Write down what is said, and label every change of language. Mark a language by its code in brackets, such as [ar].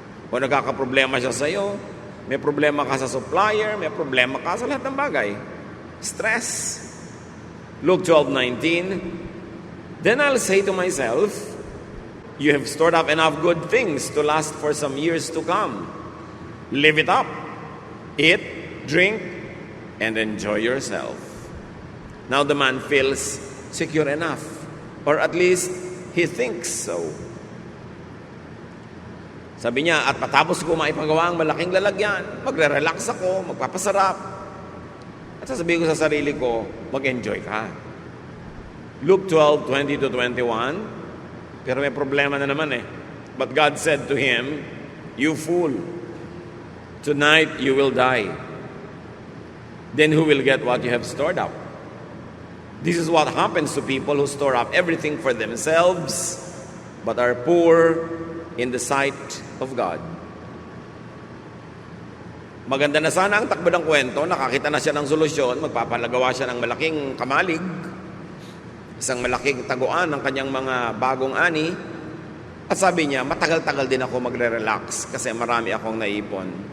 [tl] O nagkakaproblema siya sa iyo. May problema ka sa supplier. May problema ka sa lahat ng bagay. [en] Stress. Luke 12:19. Then I'll say to myself, you have stored up enough good things to last for some years to come. Live it up. Eat, drink, and enjoy yourself. Now the man feels secure enough. Or at least, he thinks so. [tl] Sabi niya, at patapos ko maipagawa ang malaking lalagyan, magre-relax ako, magpapasarap. At sasabihin ko sa sarili ko, mag-enjoy ka. Luke 12:20-21. Pero may problema na naman eh. [en] But God said to him, "You fool, tonight you will die. Then who will get what you have stored up?" This is what happens to people who store up everything for themselves, but are poor in the sight of God. [tl] Maganda na sana ang takbo ng kwento, nakakita na siya ng solusyon, magpapalagawa siya ng malaking kamalig, isang malaking taguan ng kanyang mga bagong ani, at sabi niya, matagal-tagal din ako magre-relax kasi marami akong naipon.